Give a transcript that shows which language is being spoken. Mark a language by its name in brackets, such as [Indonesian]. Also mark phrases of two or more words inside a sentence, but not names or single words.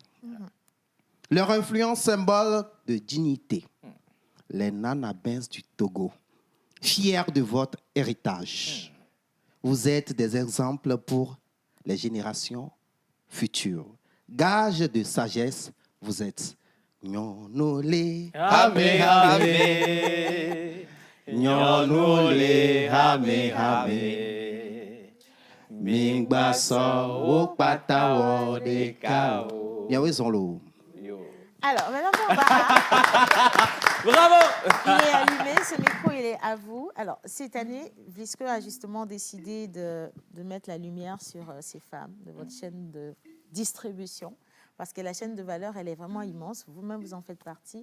[French] Leur influence, symbole de dignité. Les Nanabins du Togo, fiers de votre héritage. Vous êtes des exemples pour les générations futures. Gage de sagesse, vous êtes Nyonole, [Ewe] Hame, hame. Nyonole, hame, hame. [French] Mingbaso, Opatawo, Dekao. Bien oui, Zonlo. Alors, maintenant, Barbara. Bravo! Il est allumé, ce micro, il est à vous. Alors, cette année, Vlisco a justement décidé de mettre la lumière sur ces femmes de votre chaîne de distribution. Parce que la chaîne de valeur, elle est vraiment immense. Vous-même, vous en faites partie.